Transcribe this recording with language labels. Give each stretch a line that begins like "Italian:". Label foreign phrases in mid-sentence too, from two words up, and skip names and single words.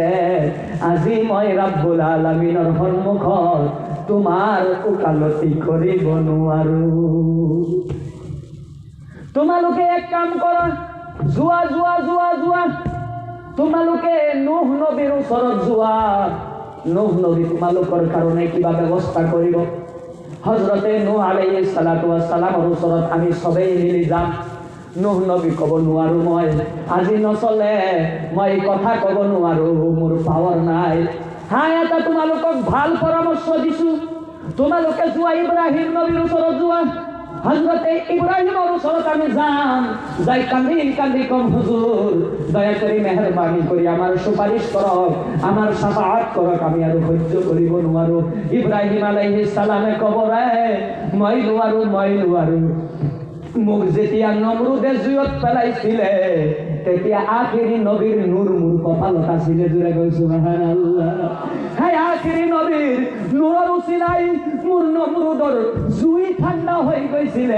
Assamese: আজি মই ৰাব্বুল আলামিনৰ সন্মুখত তোমাৰ ওকালতি কৰিব নোৱাৰো। তোমালোকে এক কাম কৰা, যোৱা যোৱা যোৱা যোৱা, তোমালোকে নূহ নবীৰ ওচৰত যোৱা। নূহ নবী তোমালোকৰ কাৰণে কিবা ব্যৱস্থা কৰিব। হযৰতে নূহ
Arabic: عليه الصلاة والسلام
Assamese: ওচৰত আমি সবেই মিলি যাম। নূহ নবী ক'ব নোৱাৰো, মই আজি নচলে, মই কথা ক'ব নোৱাৰো, মোৰ পাৱাৰ নাই। এটা তোমালোকক ভাল পৰামৰ্শ দিছো, তোমালোকে যোৱা ইব্ৰাহিম নবীৰ ওচৰত যোৱা।
Bangla: হযরতে ইব্রাহিমের ওসরত আমি যাম, যাই কান্দি কান্দি কম হুজুর দয়া করে মেহরবানি করে আমার সুপারিশ করক, আমার শাফাআত করক, আমি আর সহ্য করিব নোৱাৰো।
Assamese: ইব্রাহিম
Arabic: عليه السلام
Assamese: কবরে মই নোৱাৰো। মোক যেতিয়া নমৰুদে জুইত পেলাইছিলে তেতিয়া আখিৰি নবীৰ নূৰ মোৰ কপালত আছিলে। জোৰে কৈ সুবহানাল্লাহ। হে আখিৰি নবীৰ নূৰৰ উচিলাই মোৰ নমৰুদৰ জুই ঠাণ্ডা হৈ গৈছিলে।